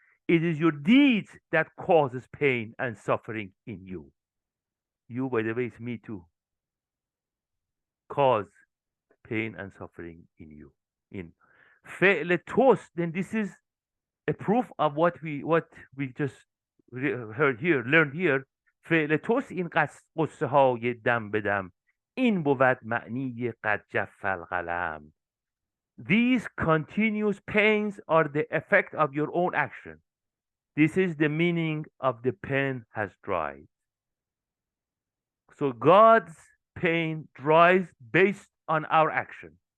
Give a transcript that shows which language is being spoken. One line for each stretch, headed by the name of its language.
English: It is your deeds that causes pain and suffering in you. You, by the way, is me too. Cause pain and suffering in you. In
Persian: فعل توست,
English: then this is a proof of what we just heard here, learned here.
Persian: فعل توست این قصه های دم به دم، این بود معنی قد جف القلم.
English: These continuous pains are the effect of your own action. This is the meaning of the pen has dried. So God's pain dries based on our action.